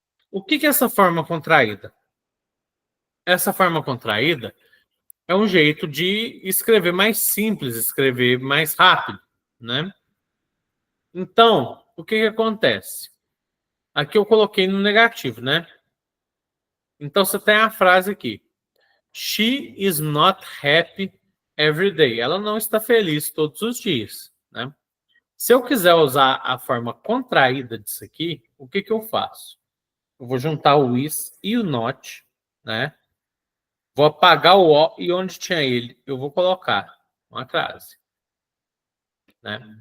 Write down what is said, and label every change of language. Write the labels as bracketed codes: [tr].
[pt] O que é essa forma contraída? Essa forma contraída é um jeito de escrever mais simples, escrever mais rápido, né? Então, o que acontece? Aqui eu coloquei no negativo, né? Então, você tem a frase aqui. [en] She is not happy every day. [pt] Ela não está feliz todos os dias, né? Se eu quiser usar a forma contraída disso aqui, o que eu faço? Eu vou juntar o is e o not, né? Vou apagar o o e onde tinha ele, eu vou colocar uma crase, né?